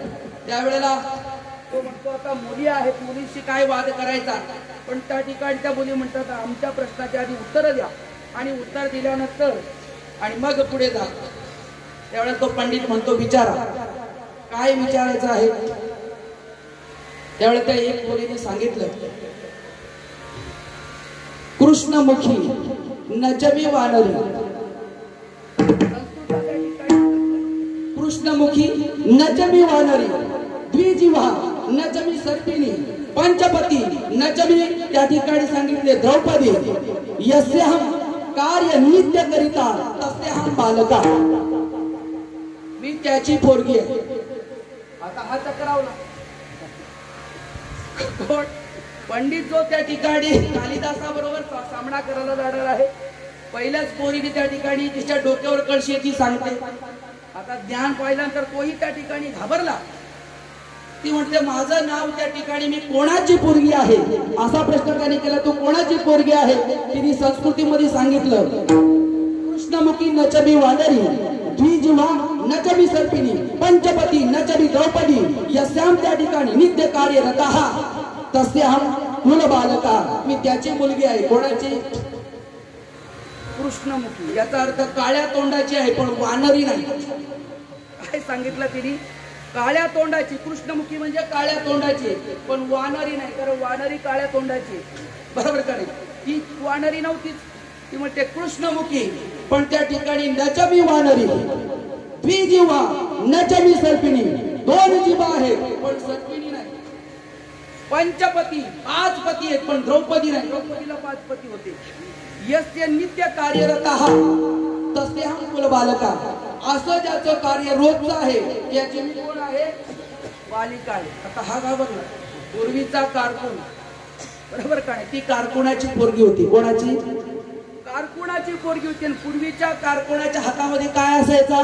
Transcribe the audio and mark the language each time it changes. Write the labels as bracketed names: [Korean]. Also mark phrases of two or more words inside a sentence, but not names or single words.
[Marathi] त्यावेळेला तो म्हणतो, आता मुली आहेत, मुलीशी काय वाद करायचा? पण त्या ठिकाणी त्या मुली म्हणतात, आमच्या प्रश्नाच्या आधी उत्तर द्या, आणि उत्तर दिल्यानंतर आणि मग पुढे जा. त्यावेळेला तो पंडित म्हणतो, विचारा, काय विचारायचं आहे? त्यावेळेला त्या एक मुलीने सांगितलं, [Sanskrit] कृष्णमुखी नजमी वानरी. कृष्णमुखी नजमी वानरी, द्विजीवा नजमी सर्पिणी, पंचपती नजमी. [Marathi] त्या ठिकाणी सांगितले द्रौपदी. [Sanskrit] यस्याहं कार्य नित्य करिता तस्याहं बालका. [Marathi] मी त्याची पोरगी आहे. आता हा चक्रावला. पंडित जो त्या ठिकाणी कालिदासाबरोबर सामना करायला जाणार आहे, पहिल्याच पोरीने त्या ठिकाणी तिच्या डोक्यावर कळशी ती सांगते. आता ज्ञान पाहिल्यानंतर तोही त्या ठिकाणी घाबरला. ती म्हणते, माझं नाव त्या ठिकाणी, मी कोणाची पोरगी आहे असा प्रश्न त्याने केला. तू कोणाची पोरगी आहे? तिने संस्कृतीमध्ये सांगितलं, [Sanskrit] कृष्णमुखी नचबी वानरी, द्विजीवा नचबी सर्पिणी, पंचपती नचबी द्रौपदी, यस्याम [Marathi] त्या ठिकाणी [Sanskrit] नित्य कार्यरतः तस्याहं कुल बालका. [Marathi] मी त्याची मुलगी आहे. कोणाची? कृष्णमुखी. याचा अर्थ काळ्या तोंडाची आहे, पण वानरी नाही. काय सांगितलं तिने? काळ्या तोंडाची. कृष्णमुखी म्हणजे काळ्या तोंडाची, पण वानरी नाही, कारण वानरी काळ्या तोंडाची. बरोबर का नाही? ती वानरी नव्हतीच. ती म्हणते कृष्णमुखी, पण त्या ठिकाणी [Sanskrit] नचबी वानरी, द्विजीवा नचबी सर्पिणी. [Marathi] दोन जीवा आहेत पण सर्पिणी नाही. पंचपती, 5 पती आहेत, पण द्रौपदी नाही. द्रौपदीला 5 पती होते. [Sanskrit] यस्य नित्य कार्यरतः तस्याहं कुल बालका. [Marathi] असं ज्याचं कार्य रोजचं आहे याची मी कोण आहे? बालिका आहे. आता हा घाबरला. पूर्वीचा कारकून, बरोबर का नाही? ती कारकुनाची पोरगी होती. कोणाची? कारकुनाची पोरगी होती. आणि पूर्वीच्या कारकुनाच्या हातामध्ये काय असायचा?